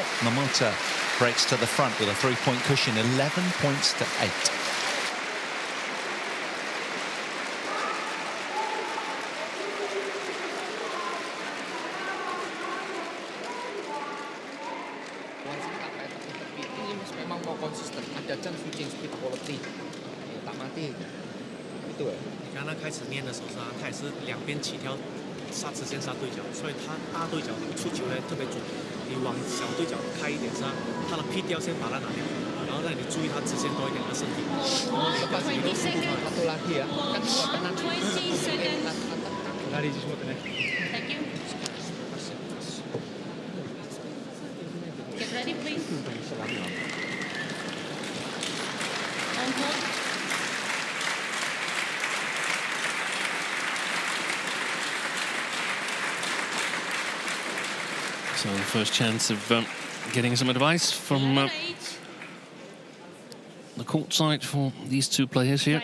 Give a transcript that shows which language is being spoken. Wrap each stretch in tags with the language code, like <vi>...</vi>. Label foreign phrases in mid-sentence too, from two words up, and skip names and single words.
<en>Momota breaks to the front with a 3-point cushion, 11 points to 8.</en> <ms>Memang mau konsisten, ada chance</ms> <en>switching speed quality,</en> <ms>tak mati. Betul.</ms> <zh>你看他开始练的时候是他也是两边起跳，杀直线杀对角，所以他大对角出球呢特别准。你往小对角开一点杀，他的 P 掉先把它拿掉，然后让你注意他直线多一点的身体。</zh> <ms>Lepas itu satu lagi ya, kan tenang.</ms> <en>20 seconds.</en> <ms>Lari semua tenang.</ms> <en>Thank you. Get ready, please. On hold. So the first chance of getting some advice from the court side for these two players here.</en>